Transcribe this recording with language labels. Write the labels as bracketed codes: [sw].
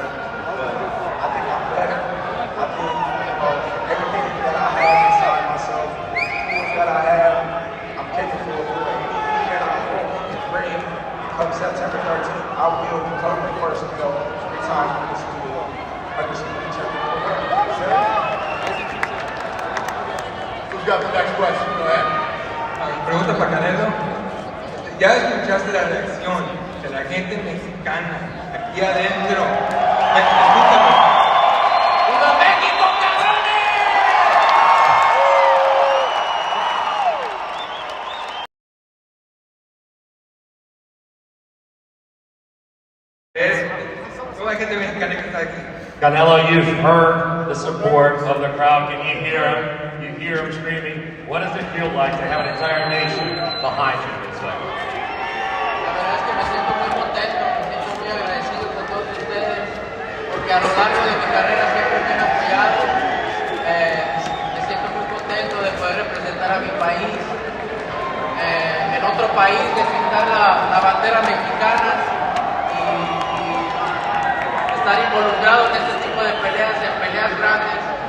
[en] I think I'm better. I think everything that I have inside myself, the tools that I have, I'm capable of doing. And I'm great. Come September 13th, I will become the first to go 3 times in this school. Undisputed champion. Who's got the next question? Go ahead. [es] Pregunta para Canelo. Ya escuchaste la reacción de la gente mexicana aquí adentro. Escúchame. ¡Viva México, cabrones! Toda la gente mexicana que está aquí. [en] Canelo, you've heard the support of the crowd. Can you hear him? You hear him screaming. What does it feel like to have an entire nation behind you this way? [es] La verdad es que me siento muy contento, me siento muy agradecido con todos ustedes, porque a lo largo de mi carrera siempre me han apoyado. Me siento muy contento de poder representar a mi país, en otro país, de pintar la bandera mexicana y estar involucrado en este tipo de peleas, en peleas grandes.